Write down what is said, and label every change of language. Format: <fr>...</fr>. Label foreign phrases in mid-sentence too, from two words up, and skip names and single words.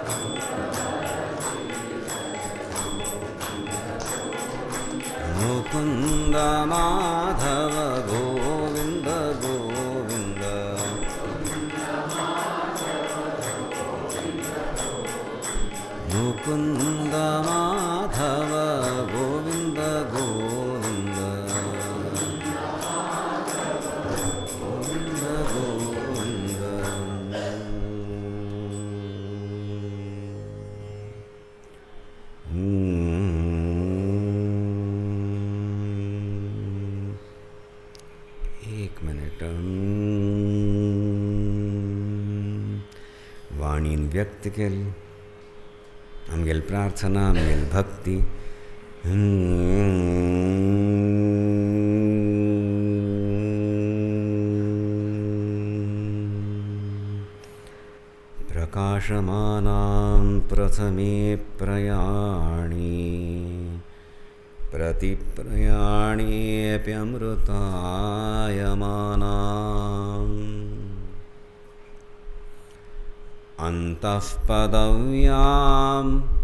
<kok>मुकुंद माधव गोविंद गोविंद मुकुंद माधव गोविंद गोविंद गोविंद गोविंद एक मिनट वाणीन व्यक्त केली आमगेल प्रार्थना आमगेल भक्ती</kok> <sa>प्रकाशमानां प्रथमे प्रयाणी प्रतिप्रयाणेऽपि अमृतायमानाम् अन्तः पदव्याम्</sa>